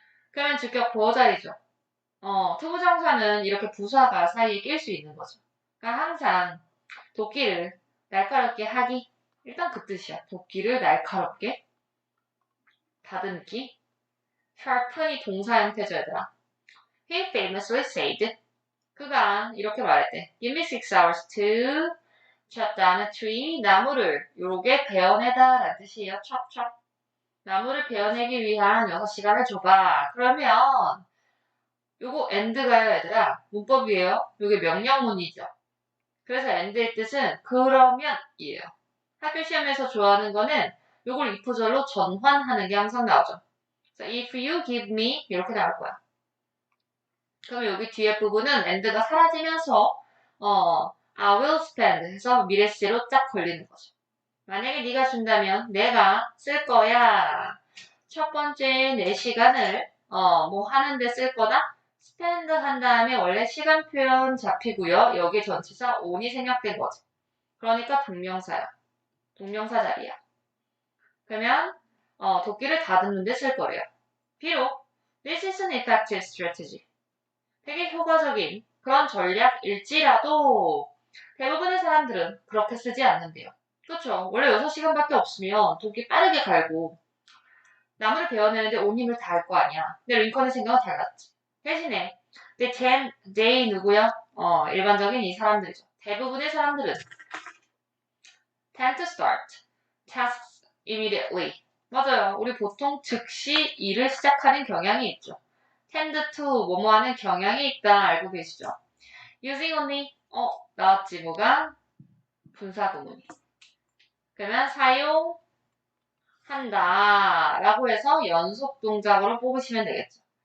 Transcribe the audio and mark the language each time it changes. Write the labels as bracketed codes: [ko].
[ko] 그러면 주격 보호자리죠. 투부정사는 이렇게 부사가 사이에 낄 수 있는 거죠. 그러니까 항상 도끼를 날카롭게 하기. 일단 그 뜻이야. 도끼를 날카롭게 다듬기. sharpen이 동사 형태죠, 얘들아. [en] He famously said. [ko] 그가 이렇게 말했대. [en] Give me 6 hours to chop down a tree. [ko] 나무를 요렇게 베어내다 라는 뜻이에요. [en] chop. [ko] 나무를 베어내기 위한 6시간을 줘봐. 그러면 요거 and가요, 얘들아. 문법이에요. 요게 명령문이죠. 그래서 and의 뜻은 그러면이에요. 학교 시험에서 좋아하는 거는 요걸 if절로 전환하는 게 항상 나오죠. 그래서 [en] if you give me [ko] 이렇게 나올 거야. 그러면 여기 뒤에 부분은 and가 사라지면서 [en] I will spend [ko] 해서 미래시로 쫙 걸리는 거죠. 만약에 네가 준다면 내가 쓸 거야. 첫 번째 4시간을 뭐 하는데 쓸 거다. spend 한 다음에 원래 시간 표현 잡히고요. 여기에 전치사 on이 생략된 거죠. 그러니까 동명사야. 동명사 자리야. 그러면 도끼를 다듬는데 쓸 거래요. [en] 비록 this is an effective strategy. [ko] 되게 효과적인 그런 전략일지라도 대부분의 사람들은 그렇게 쓰지 않는데요. 그렇죠. 원래 6시간밖에 없으면 도끼 빠르게 갈고 나무를 베어내는데 온 힘을 다할 거 아니야. 근데 링컨의 생각은 달랐지. 대신에 they 누구야? 일반적인 이 사람들이죠. 대부분의 사람들은 [en] tend to start tasks immediately. [ko] 맞아요. 우리 보통 즉시 일을 시작하는 경향이 있죠. [en] tend to [ko] 뭐뭐 하는 경향이 있다 알고 계시죠? [en] using only [ko] 나왔지 뭐가? 분사구문이. 그러면 사용한다 라고 해서 연속 동작으로 뽑으시면 되겠죠.